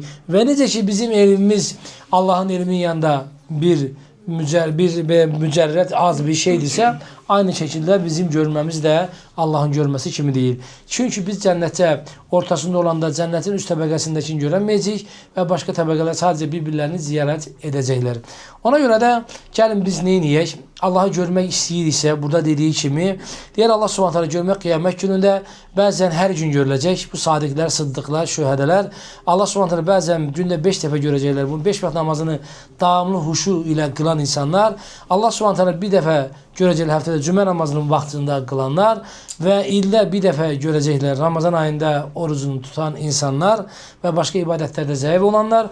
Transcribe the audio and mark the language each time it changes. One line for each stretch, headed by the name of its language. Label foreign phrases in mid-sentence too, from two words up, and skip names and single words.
Turkish: Ve nece ki bizim elimiz Allah'ın ilminin yanında bir mücerret az bir şeydirsə, aynı şekilde bizim görmemiz de Allah'ın görmesi kimi değil. Çünkü biz cennete ortasında olanda cennetin üst təbəqəsindəkini göremeyeceğiz ve başka təbəqələr sadece birbirlerini ziyaret edecekler.
Azerbaijani: Ona göre de gelin biz neyniyək? Allah'ı görmek istəyiriksə, burada dediği kimi, deyər Allah subhanahu teala görmək qiyamət günündə bəzən hər gün görüləcək. Bu sadiqlər, sıddıqlar, şühədələr. Allah subhanahu teala bəzən gündə 5 dəfə görəcəklər. Bu 5 vaxt namazını davamlı huşu ilə qılan insanlar. Allah subhanahu teala bir dəfə görəcəklər həftədə cümə namazının vaxtında qılanlar və ildə bir dəfə görəcəklər Ramazan ayında orucunu tutan insanlar və başqa ibadətlərdə zəif olanlar.